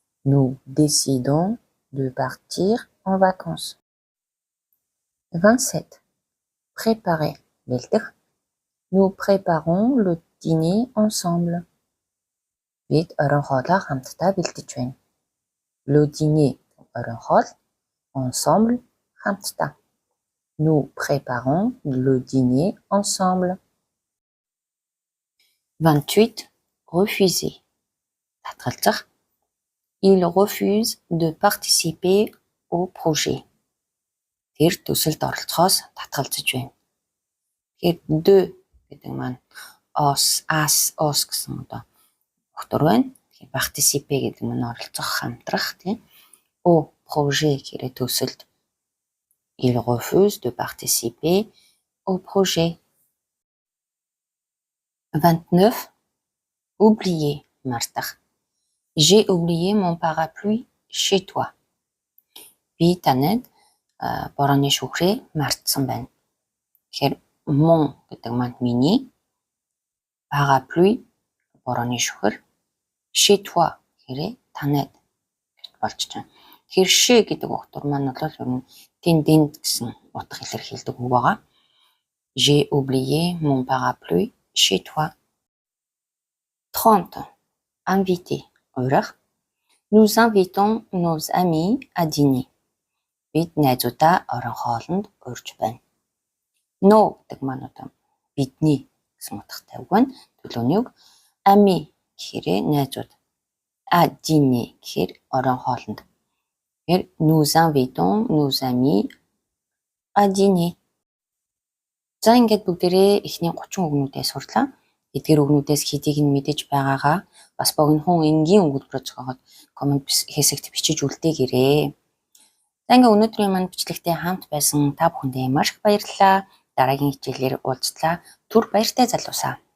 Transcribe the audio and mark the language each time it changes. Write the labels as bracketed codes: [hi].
[fr] Nous décidons de partir en vacances. 27. Préparer. Бэлдэх. Nous préparons le dîner ensemble. [mn] Бид орон хоолоо хамтдаа бэлдэж байна. [fr] Le dîner [mn] орон хоол, ensemble хамтдаа. [fr] Nous préparons le dîner ensemble. 28. Refuser. Татгалзах. Il refuse de participer au projet. [mn] Тэр төсөлд оролцохоос татгалзаж байна. Тэгэхээр de гэдэг маань os гэсэн одоо утгаар байна. Тэгэхээр participer гэдэг маань оролцох, хамтрах тийм. [fr] Au projet [mn] гэхээр төсөлд. [fr] Il refuse de participer au projet. 29. Oublier. Мартах. J'ai oublié mon parapluie chez toi. [mn] Би танад борооны шүүхрээ мартсан байна. Тэгэхээр mon гэдэг маань миний, parapluie борооны шүүхэр, [fr] chez toi [mn] гэхээр танад болж байна. Тэгэхээр chez гэдэг утгаар маань бол ер нь тэнд гэсэн утга илэрхийлдэг үг байгаа. [fr] J'ai oublié mon parapluie chez toi. 30. Inviter. Уурах. Nous invitons nos amis à dîner. [mn] Бид найзуудаа орон хоолнд урьж байна. No гэдэг маань одоо бидний гэсэн утгатай үг байна. Төлөвний үг. Ami гэхээр найзууд. [fr] À dîner [mn] гэхээр орон хоолнд. [fr] Тэгэхээр nous invitons nos amis à dîner. [mn] За ингээд бүгдээрээ эхний 30 үгнүүдээ сурлаа. Эдгээр үгнүүдээс хэдийг нь мэдэж байгаагаа бас богинохон энгийн өгүүлбэрээр зохиогоод коммент хэсэгт бичиж үлдээгээрэй. За ингээд өнөөдрийн маань бичлэгтээ хамт байсан та бүхэндээ маш их баярлалаа. Дараагийн хичээлээр уулзлаа. Түр баяртай залуусаа.